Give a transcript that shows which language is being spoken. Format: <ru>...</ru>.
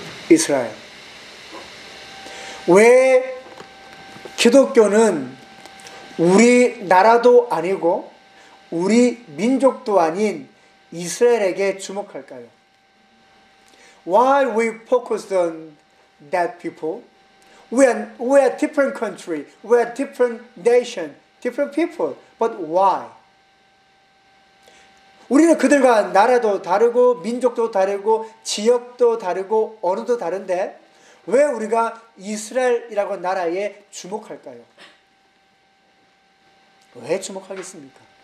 <ko>이스라엘. 왜 기독교는 우리나라도 아니고 우리 민족도 아닌 이스라엘에게 주목할까요?</ko> <en>Why we focus on that people? We are different country, we are different nation, different people. But why?</en> <ko>우리는 그들과 나라도 다르고 민족도 다르고 지역도 다르고 언어도 다른데 왜 우리가 이스라엘이라고 나라에 주목할까요? 왜 주목하겠습니까?</ko>